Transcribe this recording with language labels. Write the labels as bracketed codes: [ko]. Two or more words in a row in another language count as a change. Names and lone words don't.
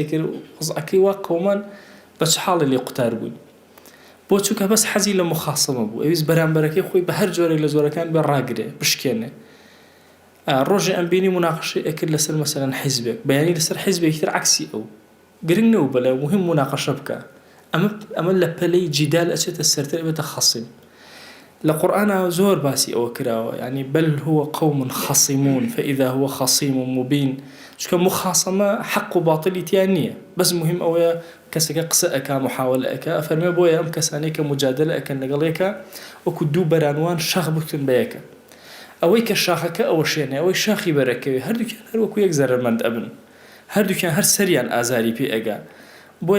[ckb] کرد وەزعەکەی وا قەومان بە چ حاڵی لێ قوتار بووین بۆ چووکە بەس حەزی لە مخاسەمە بوو ئەویست بەرامبەرەکەی خۆی بە هەر جۆرێک لە جۆرەکان بێ ڕاگرێ بشکێنێ ڕۆژێ ئەم بینی مناقەشەی ئەکرد لەسەر مەسەلەن حیزبێک بەیانی لەسەر حیزبێکی تر عکسی ئەو گرنگ نەبوو بەلای مهم مناقەشە بکە ئەمە لە پەلەی جیدال ئەچێتە سەرتر ئەبێتە خەسم لە قورئانە زۆر باسی ئەوە کراوە يعني [ar] بل هو قوم خصمون فإذا هو خصيم مبين [ckb] چونکە مخاسەمە حەق و باطلی تیان نییە بەس مهم ئەوەیە کەسێکە قسە ئەکا محاولە ئەکا ئەفەرمێ بۆیە ئەم کەسانەی کە مجادلە ئەکەن لەگەڵ یەکە وەکو دوو بەرانوان شاخ بکتن بە یەکە ئەوەی کە شاخەکە ئەوە شوێنێ ئەوەی شاخی بەرەکەوێ هەردووکیان هەر وەکو یەک زەرمەند ئەبن هەردووکیان هەر سەریان ئازاری پێ ئەگا بۆیە